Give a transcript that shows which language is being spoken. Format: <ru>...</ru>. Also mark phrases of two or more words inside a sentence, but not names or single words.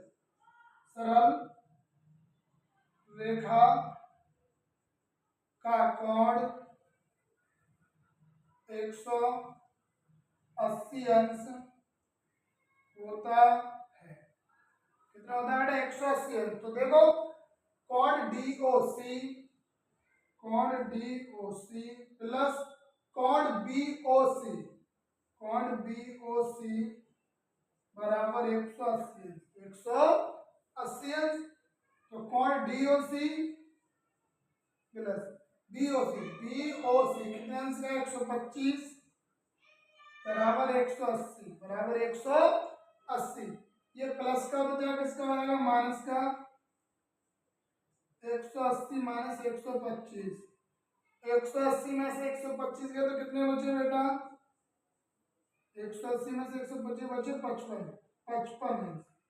<hi>सरल रेखा का कोण 180 अंश होता है। कितना होता है बेटा 180 अंश। तो देखो कोण डीओसी, कोण डीओसी प्लस कोण बीओसी, कोण बीओसी बराबर 180 अंश, 180 अंश। तो कोण डीओसी प्लस बीओसी, बीओसी कितने अंश का 125 बराबर 180, बराबर 180। ये प्लस का बचा किसका बनेगा माइनस का, 180 माइनस 125, 180 में से 125 गए तो कितने बचे बेटा, 180 में से 125 बचे 55, 55 अंश।</hi>